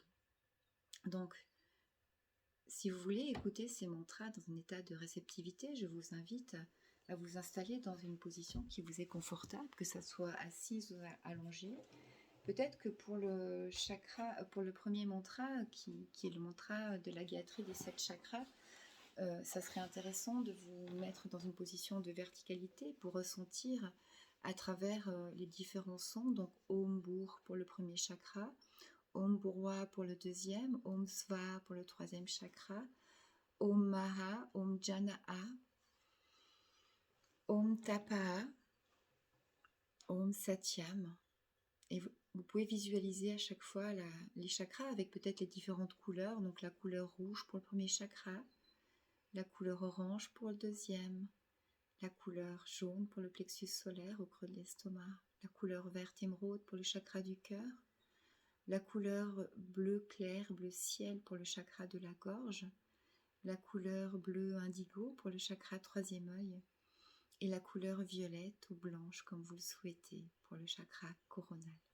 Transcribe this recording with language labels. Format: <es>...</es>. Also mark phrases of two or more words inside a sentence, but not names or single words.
<fr>Donc, si vous voulez écouter ces mantras dans un état de réceptivité, je vous invite à vous installer dans une position qui vous est confortable, que ça soit assise ou allongée, Peut-être que pour le chakra, pour le premier mantra, qui est le mantra de la gayatri des 7 chakras, ça serait intéressant de vous mettre dans une position de verticalité pour ressentir à travers les différents sons. Donc</fr> <sa>ॐ भूः</sa> <fr>pour le premier chakra,</fr> <sa>ॐ भुवः</sa> <fr>pour le deuxième,</fr> <sa>ॐ स्वः</sa> <fr>pour le troisième chakra,</fr> <sa>ॐ महः ॐ जनः ॐ तपः ॐ सत्यम्.</sa> <fr>Et vous pouvez visualiser à chaque fois les chakras avec peut-être les différentes couleurs. Donc la couleur rouge pour le premier chakra, la couleur orange pour le deuxième, la couleur jaune pour le plexus solaire au creux de l'estomac, la couleur verte émeraude pour le chakra du cœur, la couleur bleu clair, bleu ciel pour le chakra de la gorge, la couleur bleu indigo pour le chakra troisième œil et la couleur violette ou blanche comme vous le souhaitez pour le chakra coronal.</fr>